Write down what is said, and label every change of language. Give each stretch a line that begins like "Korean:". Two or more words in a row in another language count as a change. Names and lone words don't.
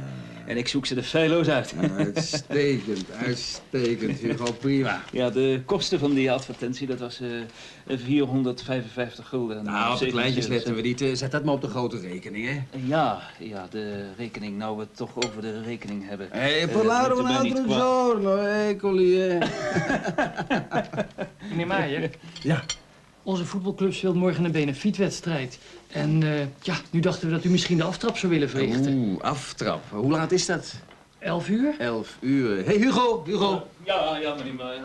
Dutch: En ik zoek ze er feilloos uit. Uitstekend, uitstekend, Hugo, prima. Ja, de kosten van die advertentie, dat was 455 gulden. Nou, op de kleintjes letten we niet. Zet dat maar op de grote rekening, hè? Ja, de rekening. Nou we het toch over de rekening hebben.
Italian: Parlare un altro giorno, eccoli,
Dutch: Meneer Maier? Ja? Onze voetbalclub speelt morgen een benefietwedstrijd. En ja, nu dachten we dat u misschien de aftrap zou willen verrichten. Aftrap. Hoe laat is dat? 11 uur? 11 uur. Hey, Hugo! Ja, meneer Maier.